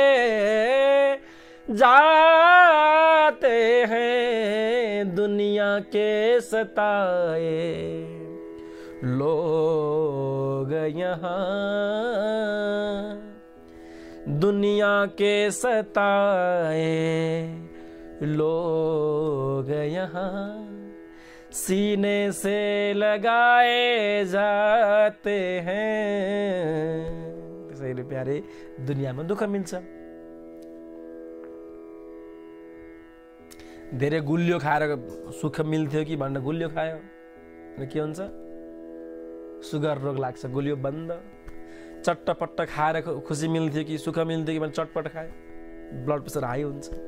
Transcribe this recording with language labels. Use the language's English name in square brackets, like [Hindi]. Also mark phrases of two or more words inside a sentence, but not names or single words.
[Hindi] जाते हैं दुनिया के सताए लोग यहाँ दुनिया के सताए लोग यहाँ सीने से लगाए जाते हैं। [Nepali] त्यसैले प्यारे दुनियामा दुःख मिल्छ धेरै गुलियो खाएर सुख मिल्थ्यो कि भनेर गुलियो खायो अनि के हुन्छ सुगर रोग लाग्छ गुलियो बन्द चट्टपट्ट खाएर खुसी मिल्थ्यो कि सुख मिल्थ्यो कि भने चटपट खायो ब्लड प्रेसर हाई हुन्छ